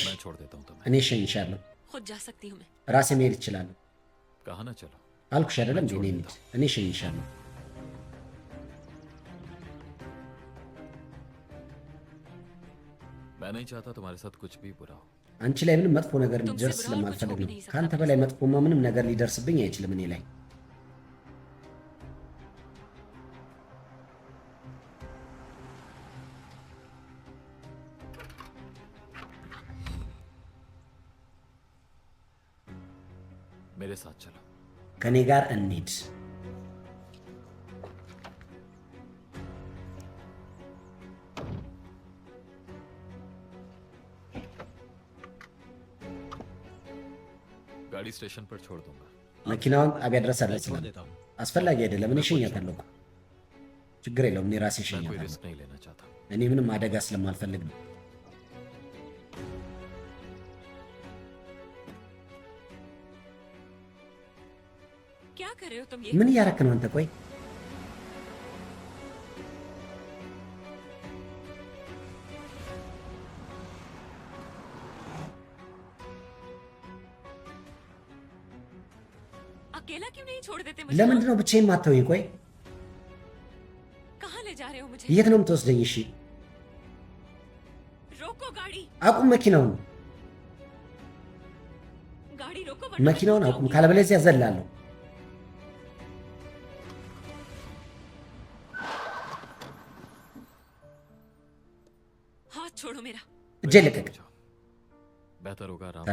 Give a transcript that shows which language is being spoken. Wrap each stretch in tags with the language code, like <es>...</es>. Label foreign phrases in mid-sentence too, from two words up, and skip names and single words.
<hi>मैं छोड़ देता हूँ तुम्हें।</hi> <am>እኔ እሸኝሻለሁ።</am> <hi>खुद जा सकती हूँ मैं।</hi> <am>ራሴ መሄድ እችላለሁ።</am> <hi>कहा ना चलो।</hi> <am>አልኩሽ አይደለም እንዴ? እኔ እንሂድ። እኔ እሸኝሻለሁ።</am> <hi>मैं नहीं चाहता तुम्हारे साथ कुछ भी बुरा हो।</hi> <am>አንቺ ላይ ምንም መጥፎ ነገር ሊደርስ ስለማልፈልግ ነው። ከአንተ በላይ መጥፎማ ምንም ነገር ሊደርስብኝ አይችልም እኔ ላይ።</am> <hi>मेरे साथ चलो।</hi> <am>ከኔ ጋር እንሂድ።</am> <hi>गाड़ी स्टेशन पर छोड़ दूंगा।</hi> <am>መኪናውን ጣቢያ ድረስ አደርስላል። አስፈላጊ አይደለም፣ እኔ እሸኛታለሁ። ችግር የለውም፣ እኔ ራሴ</am> <hi>मैं कोई</hi> <am>እሸኛታለሁ።</am> <hi>रिस्क नहीं लेना चाहता।</hi> <am>እኔ ምንም አደጋ ስለማልፈልግ ነው።</am> <hi>क्या कर रहे हो तुम ये?</hi> <am>ምን እያረክ ነው አንተ? ቆይ</am> <hi>अकेला क्यों नहीं छोड़ देते मुझे?</hi> <am>ለምንድን ነው ብቻዬን ማተውኝ? ቆይ</am> <hi>कहाँ ले जा रहे हो मुझे?</hi> <am>የት ነው የምትወስደኝ? እሺ</am> <hi>रोको गाड़ी।</hi> <am>አቁም መኪናውን፣</am> <hi>गाड़ी रोको</hi> <am>መኪናውን አቁም፣ ካለበለዚያ ዘላለሁ።</am> <hi>हाथ छोड़ो मेरा।</hi> <am>እጄ ልቀቅ።</am> <hi>बेहतर होगा आराम।</hi>